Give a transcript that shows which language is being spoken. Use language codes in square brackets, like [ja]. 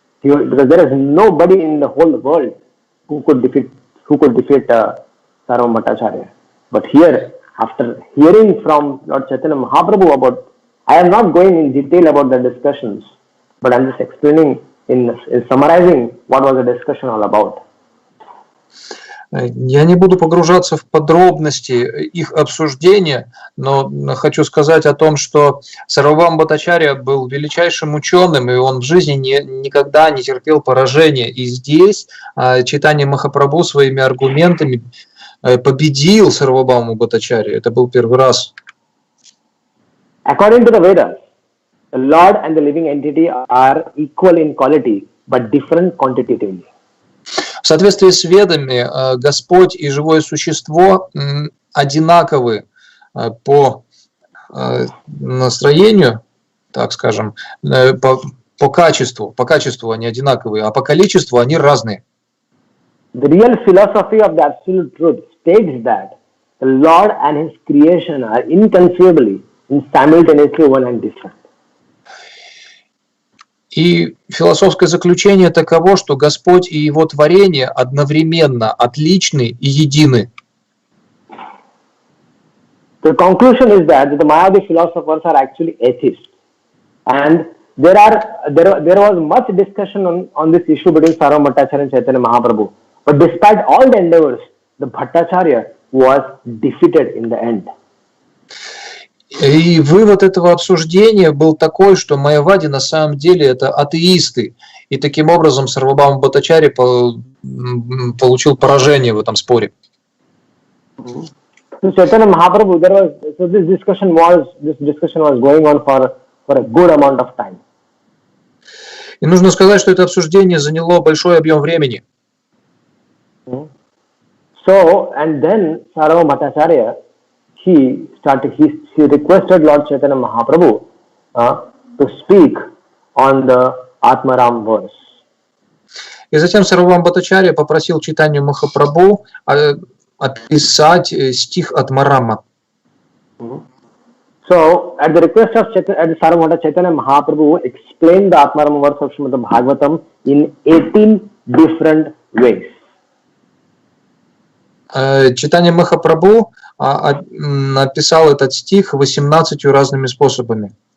[en] Because there is nobody in the whole world who could defeat Sarvabhauma Bhattacharya. But here, after hearing from Lord Chaitanya Mahaprabhu about, I am not going in detail about the discussions, but I am just explaining in summarizing what was the discussion all about. [ru] Я не буду погружаться в подробности их обсуждения, но хочу сказать о том, что Сарвабхаума Бхаттачарья был величайшим ученым, и он в жизни никогда не терпел поражения. И здесь Чайтанья Махапрабху своими аргументами победил Сарвабхауму Бхаттачарью. Это был первый раз. [en] According to the Vedas, the Lord and the living entity are equal in quality, but different quantitatively. [ru] В соответствии с Ведами, Господь и живое существо одинаковы по настроению, так скажем, по качеству они одинаковые, а по количеству они разные. [en] The real philosophy of the absolute truth states that the Lord and His creation are inconceivably and simultaneously one and different. [ru] И философское заключение таково, что Господь и Его творение одновременно отличны и едины. [en] The conclusion is that the Mayavadi philosophers are actually atheists, and there was much discussion on this issue between Sarvabhauma Bhattacharya and Chaitanya Mahaprabhu. But despite all the endeavors, the Bhattacharya was defeated in the end. [ru] И вывод этого обсуждения был такой, что Майявади на самом деле это атеисты. И таким образом Сарвабхаума Бхаттачарья получил поражение в этом споре. [en] So Chaitanya Mahaprabhu, this discussion was going on for a good amount of time. [ru] И нужно сказать, что это обсуждение заняло большой объем времени. [en] So, and then Sarvabhauma Bhattacharya, he requested Lord Chaitanya Mahaprabhu to speak on the Atmaram verse. [ru] И затем Сарвабхаума Бхаттачарья попросил Чайтанью Махапрабху описать стих от Марама. [en] So, at the request of Sarvabhauma Chaitanya Mahaprabhu explained the Atmaram verse of Srimad Bhagavatam in 18 different ways. [ru] Чайтанья Махапрабху написал этот стих 18 разными способами.